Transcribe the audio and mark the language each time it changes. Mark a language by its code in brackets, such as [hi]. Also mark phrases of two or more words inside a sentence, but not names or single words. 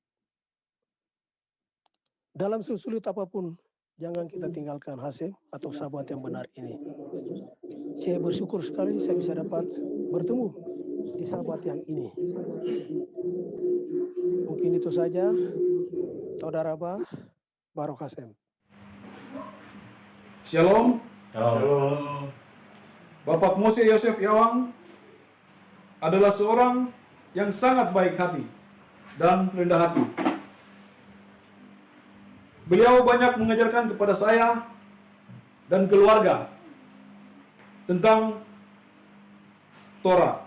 [id] Dalam sesulit apapun, jangan kita tinggalkan Hasem atau sahabat yang benar ini. Saya bersyukur sekali saya bisa dapat bertemu di sahabat yang ini. Mungkin itu saja. [he] תודה רבה, ברוך השם. [id] Shalom. Shalom. Bapak Mose Yosef Yawang adalah seorang yang sangat baik hati dan rendah hati. Beliau banyak mengajarkan kepada saya dan keluarga tentang Torah.